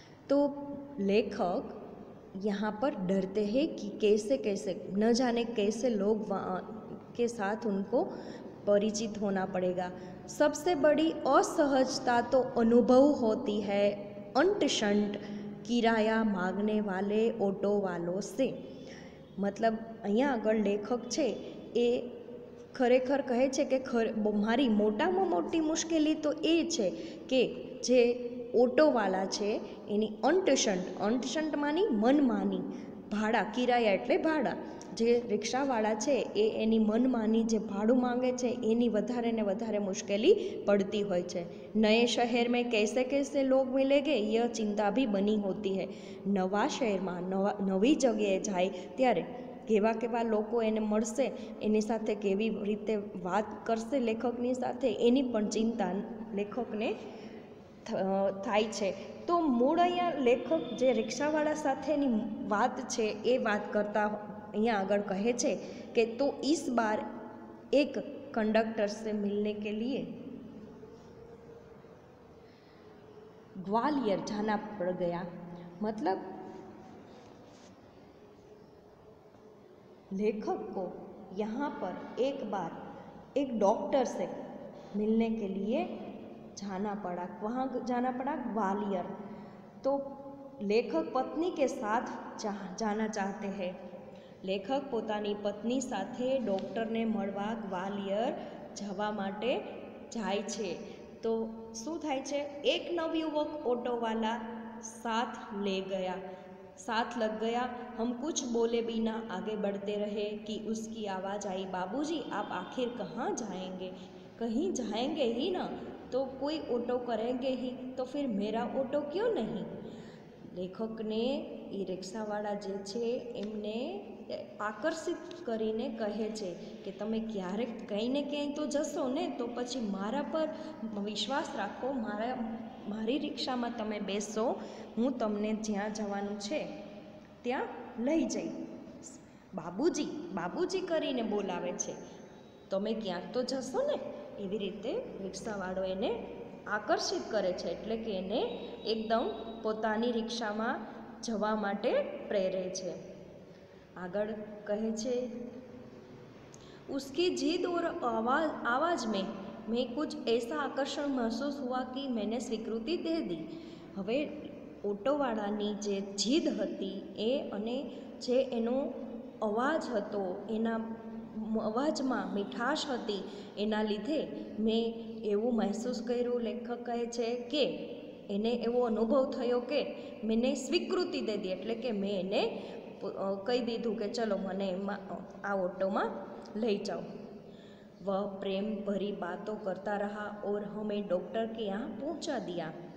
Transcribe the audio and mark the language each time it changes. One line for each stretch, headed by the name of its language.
Hindi: तो लेखक यहाँ पर डरते हैं कि कैसे कैसे, न जाने कैसे लोग के साथ उनको परिचित होना पड़ेगा। सबसे बड़ी असहजता तो अनुभव होती है अंट शंट किराया मांगने वाले ऑटो वालों से।
Gujarati: मतलब અહીંયા આગળ લેખક છે એ ખરેખર કહે છે કે મારી મોટામાં મોટી મુશ્કેલી તો એ છે કે જે ઓટોવાલા છે એની અંટશંટ માની મનમાની, ભાડા, કિરાયા એટલે ભાડા, જે રિક્ષાવાળા છે એ એની મનમાની જે ભાડું માંગે છે એની વધારે ને વધારે મુશ્કેલી પડતી હોય છે।
Hindi: नए शहर में कैसे कैसे लोग मिलेंगे यह चिंता भी बनी होती है।
Gujarati: नवा शहर में नवी जगह जाए त्यारे કેવા કેવા લોકો એને મળશે, એની સાથે કેવી રીતે વાત કરશે લેખકની સાથે, એની પણ ચિંતા લેખકને થાય છે. તો મૂળ અહીંયા લેખક જે રિક્ષાવાળા સાથેની વાત છે એ વાત કરતા અહીંયા આગળ કહે છે કે તો
Hindi: इस बार एक कंडक्टर से मिलने के लिए ग्वालियर जाना पड़ गया. मतलब लेखक को यहाँ पर एक बार एक डॉक्टर से मिलने के लिए जाना पड़ा. वहाँ जाना पड़ा ग्वालियर. तो लेखक पत्नी के साथ जाना चाहते हैं.
Gujarati: લેખક પોતાની પત્ની સાથે ડૉક્ટરને મળવા ગ્વાલિયર જવા માટે જાય છે. તો શું થાય છે, એક નવયુવક ઓટોવાલા
Hindi: साथ ले गया. साथ लग गया. हम कुछ बोले बिना आगे बढ़ते रहे कि उसकी आवाज़ आई, बाबूजी आप आखिर कहाँ जाएंगे? कहीं जाएंगे ही ना, तो कोई ऑटो करेंगे ही, तो फिर मेरा ऑटो क्यों नहीं?
Gujarati: લેખકને એ રિક્ષાવાળા જે છે એમને આકર્ષિત કરીને કહે છે કે તમે ક્યારેક કંઈ ને ક્યાંય તો જશો ને, તો પછી મારા પર વિશ્વાસ રાખો, મારી રિક્ષામાં તમે બેસો, હું તમને જ્યાં જવાનું છે ત્યાં લઈ જઈશ. બાબુજી બાબુજી કરીને બોલાવે છે, તમે ક્યાંક તો જશો ને. એવી રીતે રિક્ષાવાળો એને આકર્ષિત કરે છે, એટલે કે એને એકદમ પોતાની રિક્ષામાં જવા માટે પ્રેરે છે. આગળ કહે છે,
Hindi: उसकी जिद और आवाज़ में कुछ ऐसा आकर्षण महसूस हुआ कि मैंने स्वीकृति दे दी.
Gujarati: હવે ઓટોવાળાની જે જીદ હતી એ અને જે એનો અવાજ હતો, એના અવાજમાં મીઠાશ હતી, એના લીધે મેં એવું મહેસૂસ કર્યું, લેખક કહે છે કે એને એવો અનુભવ થયો કે
Hindi: મેને સ્વીકૃતિ દે દી,
Gujarati: એટલે કે મેં એને કહી દીધું કે ચલો મને એમાં આ ઓટોમાં લઈ જાઓ.
Hindi: वह प्रेम भरी बातों करता रहा और हमें डॉक्टर के यहाँ पहुँचा दिया.